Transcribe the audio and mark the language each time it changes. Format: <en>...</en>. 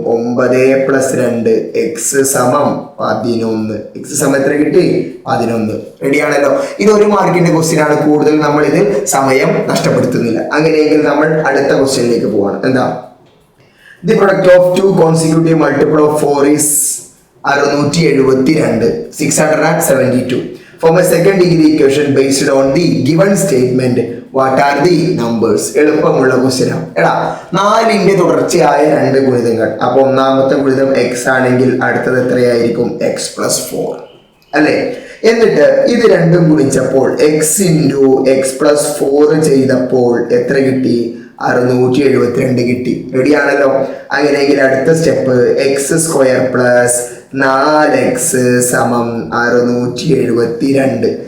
<ml>9 + 2 x സമം 11. x സമം എത്ര കിട്ടി? 11. റെഡിയാണല്ലോ? ഇത് ഒരു മാർക്കിന്റെ ക്വസ്റ്റ്യൻ ആണ്. കൂടുതൽ നമ്മൾ ഇതിൽ സമയം നഷ്ടപ്പെടുത്തുന്നില്ല. അങ്ങനെയെങ്കിൽ നമ്മൾ അടുത്ത ക്വസ്റ്റ്യനിലേക്ക് പോവാണ്. എന്താ?</ml> <en>The product of 2 consecutive multiple of 4 is 672, 672. From a second degree equation based on the given statement, what are the numbers?</en> <ml>എളുപ്പമുള്ള ക്വസ്റ്റ്യൻ ആണ്. എടാ, 4ന്റെ തുടർച്ചയായ 2 ഗുണിതങ്ങൾ. അപ്പൊ ഒന്നാമത്തെ ഗുണിതം x ആണെങ്കിൽ അടുത്തത് എത്രയായിരിക്കും? x+4 അല്ലെ? എന്നിട്ട് ഇത് രണ്ടും ഗുണിച്ചപ്പോൾ x × x+4 ചെയ്തപ്പോൾ എത്ര കിട്ടി? 672 കിട്ടി. റെഡി ആണല്ലോ? അങ്ങനെയെങ്കിൽ അടുത്ത സ്റ്റെപ്പ് x² + 4x സമം 672.</ml>